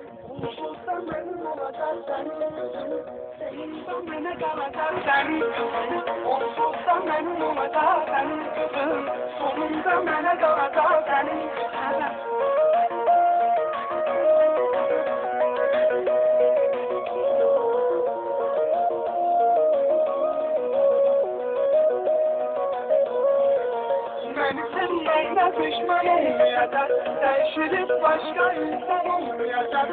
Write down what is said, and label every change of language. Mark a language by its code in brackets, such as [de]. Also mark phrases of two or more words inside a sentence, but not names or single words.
[az] Onsuzda mənim olacaq sənin qızın, sonunda mənə qalacaq sənin qızın. Onsuzda mənim olacaq sənin qızın, sonunda mənə qalacaq sənin qızın. [tr] Beni sevmeyine pişman olmayacak, değişilip başka insan olmayacak.